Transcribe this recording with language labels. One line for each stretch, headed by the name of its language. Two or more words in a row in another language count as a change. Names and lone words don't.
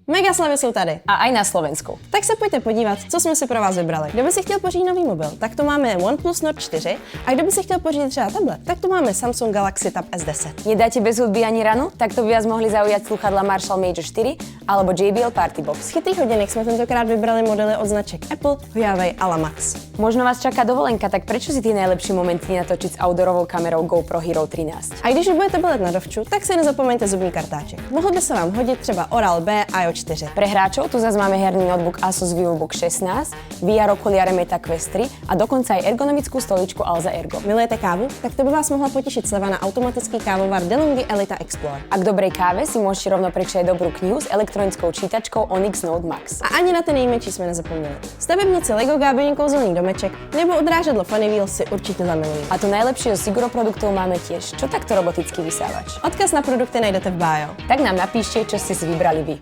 Czech: Mega slevy jsou tady.
Slovak: A aj na Slovensku.
Czech: Tak se pojďte podívat, co jsme si pro vás vybrali. Kdo by si chtěl pořídit nový mobil, tak tu máme OnePlus Nord 4 a kdo by si chtěl pořídit třeba tablet, tak tu máme Samsung Galaxy Tab S10. Nedáte bez hudby ani ranu?
Slovak: Tak to by vás mohli zaujať sluchadla Marshall Major 4 alebo JBL Party Box.
Czech: Z chytrých hodinek jsme tentokrát vybrali modely od značek Apple, Huawei a Lamax.
Slovak: Možno vás čaká dovolenka, tak prečo si tie najlepšie momenty natočiť s outdoorovou kamerou GoPro Hero 13?
Czech: A když už budete bydlet na dovču, tak si nezapomeňte zubní kartáček. Mohl by se vám hodit třeba Oral-B a IO4.
Slovak: Pre hráčov tu zase máme herný notebook Asus VivoBook 16, VR okuliare Meta Quest 3 a dokonca aj ergonomickú stoličku Alza Ergo.
Czech: Milujete kávu? Tak to by vás mohla potěšit sleva na automatický kávovar DeLonghi Elita Explore.
Slovak: A k dobrej káve si môžete rovno prečítať dobrú knihu s elektronickou čítačkou Onyx Note Max.
Czech: A ani na ty nejmenší jsme nezapomněli. Stavebnici Lego gábený kouzelný domeček nebo odrážedlo Funny Wheels si určitě zamilují.
Slovak: A to najlepšie z Siguro produktov máme tiež. Čo takto robotický vysávač?
Czech: Odkaz na produkty najdete v bio.
Slovak: Tak nám napíšte, čo ste si vybrali vy.